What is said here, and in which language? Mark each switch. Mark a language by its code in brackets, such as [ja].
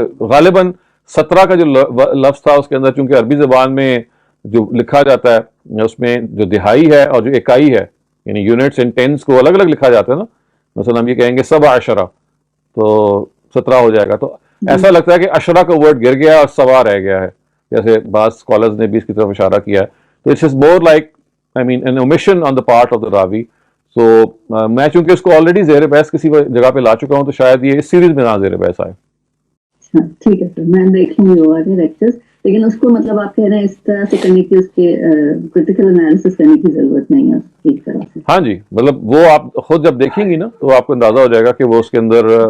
[ur] غالباً 17 کا جو لفظ تھا اس کے اندر, چونکہ عربی زبان میں جو لکھا جاتا ہے اس میں جو دہائی ہے اور جو اکائی ہے, یعنی [en] units and tens [ur] کو الگ الگ لکھا جاتا ہے نا. مثلا ہم یہ کہیں گے 7 عشرہ تو 17 ہو جائے گا, تو ایسا لگتا ہے کہ عشرہ کا ورڈ گر گیا اور 7 رہ گیا ہے, جیسے بعض اسکالرز نے بھی اس کی طرف اشارہ کیا ہے. [en] تو it's is more like I mean an omission on the part of the راوی. [ur] سو میں چونکہ اس کو آلریڈی زیر بحث کسی جگہ پہ لا چکا ہوں تو شاید یہ اس سیریز میں نہ زیر بحث آئے. ٹھیک ہے سر, میں دیکھ لوں گی وہ والے لیکچرز. لیکن اس کو مطلب آپ کہہ رہے ہیں اس طرح سے کرنے کی، اس کے کرٹیکل انالیسس کرنے کی ضرورت نہیں ہے ٹھیک طرح سے. ہاں جی، مطلب وہ آپ خود جب دیکھیں گی نا تو آپ کو اندازہ ہو جائے گا کہ وہ اس کے اندر.